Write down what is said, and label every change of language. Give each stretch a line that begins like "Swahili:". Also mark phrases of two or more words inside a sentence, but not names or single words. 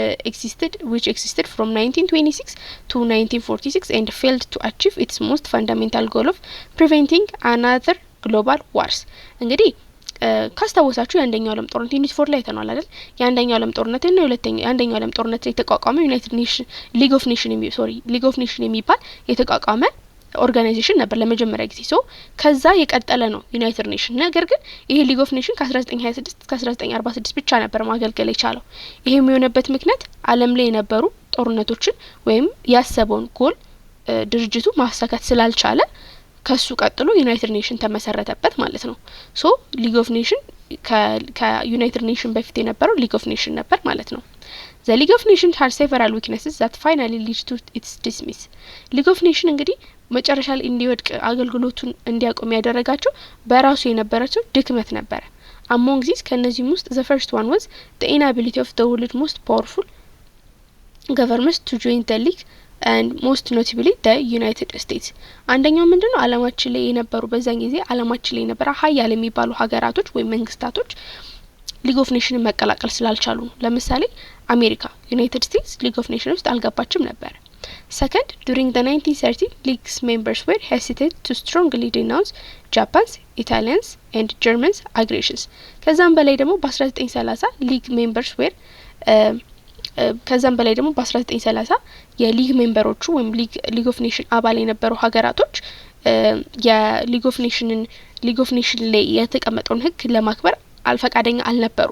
English: existed from 1926 to 1946 and failed to achieve its most fundamental goal of preventing another global wars
Amharic: እንግዲህ ካስታወሳችሁ የአንደኛው ዓለም ጦርነት ዩኒት 4 ላይ ተናል አይደል? የአንደኛው ዓለም ጦርነት እና የአንደኛው ዓለም ጦርነት የተቋቋመው ዩናይትድ ኔሽን ሊግ ኦፍ ኔሽን የሚባል የተቋቋመ ኦርጋናይዜሽን ነበር ለመጀመሪያ ጊዜ ከዛ የቀጠለ ነው ዩናይትድ ኔሽን። ነገር ግን ይሄ ሊግ ኦፍ ኔሽን ከ1926 እስከ 1946 ብቻ ነበር ማገልገል የቻለው። ይሄ የሚሆነበት ምክንያት ዓለም ላይ የነበሩ ጦርነቶችን ወይም ያሰበውን ጎል ድርጅቱ ማሳካት ስላልቻለ ከሱ ቀጥሎ ዩናይትድ ኔሽን ተመሰረተበት ማለት ነው። ሊግ ኦፍ ኔሽን ከዩናይትድ ኔሽን በፊት የነበረው ሊግ ኦፍ ኔሽን ነበር ማለት ነው።
English: The League of Nations had several weaknesses that finally led to its dismiss. League of Nations
Amharic: እንግዲህ መጨረሻ ላይ እንዲወድቅ አገልግሎቱን እንዲያቆም ያደረጋቸው በራሱ የነበረው ድክመት ነበር።
English: Among these
Amharic: ከነዚህም ውስጥ
English: the first one was the inability of the world's most powerful governments to join the league and most notably the United States.
Amharic: አንደኛው ምንድነው ዓለማችን ላይ የነበሩ በዛን ጊዜ ዓለማችን ላይ የነበረ ሀያል የሚባሉ ሀገራቶች ወይ መንግስታቶች ሊግ ኦፍ ኔሽንን መቀላቀል ስላልቻሉ ነው። ለምሳሌ አሜሪካ ዩናይትድ ስቴትስ ሊግ ኦፍ ኔሽን ውስጥ አልገባችም ነበር።
English: Second, during the 1930s, League's members were hesitant to strongly denounce Japan's, Italians and Germans' aggressions.
Amharic: ከዛም በላይ ደግሞ በ1930
English: league members were
Amharic: ከዛም በላይ ደግሞ በ1930 የሊግ ሜምበሮቹ ወይም ሊግ ኦፍ ኔሽን አባል የነበሩ ሀገራቶች የሊግ ኦፍ ኔሽን ላይ የተቀመጠውን ህግ ለማክበር አልፈቃደኛ አልነበሩም።